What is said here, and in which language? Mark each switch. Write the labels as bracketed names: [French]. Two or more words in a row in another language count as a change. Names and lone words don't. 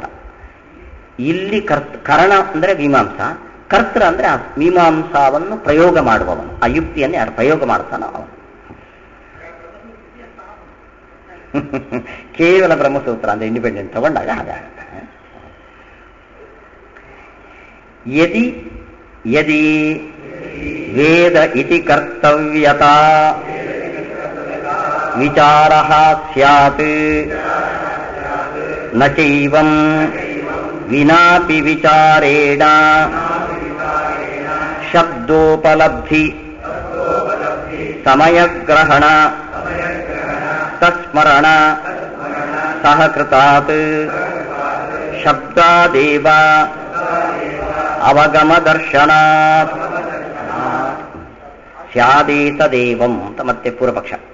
[Kannada] ಇಲ್ಲಿ ಕರಣ ಅಂದ್ರೆ ಮೀಮಾಂಸಾ, ಕರ್ತೃ ಅಂದ್ರೆ ಆ ಮೀಮಾಂಸಾವನ್ನು ಪ್ರಯೋಗ ಮಾಡುವವನು. ಆ ಯುಕ್ತಿಯನ್ನು ಯಾರು ಪ್ರಯೋಗ ಮಾಡ್ತಾನೋ ಅವನು. ಕೇವಲ ಬ್ರಹ್ಮಸೂತ್ರ ಅಂದ್ರೆ ಇಂಡಿಪೆಂಡೆಂಟ್ ತಗೊಂಡಾಗ ಹಾಗಾಗುತ್ತೆ. [Sanskrit] ಯದಿ ಯದಿ ವೇದ ಇತಿ ಕರ್ತವ್ಯತಾ ವಿಚಾರಃ ಸ್ಯಾತ್ ನ ಚೈವಂ ವಿನಾಪಿ ವಿಚಾರೇಣ ಶಬ್ದೋಪಲಬ್ಧಿ ಸಮಯಗ್ರಹಣ ತಸ್ಮರಣ ಸಹಕೃತಾತ್ ಶಬ್ದಾದೇವ ಅವಗಮದರ್ಶನಾತ್ ಸ್ಯಾದೇತದೇವಂ [Kannada] ಅಂತ ಮತ್ತೆ ಪೂರ್ವಪಕ್ಷ.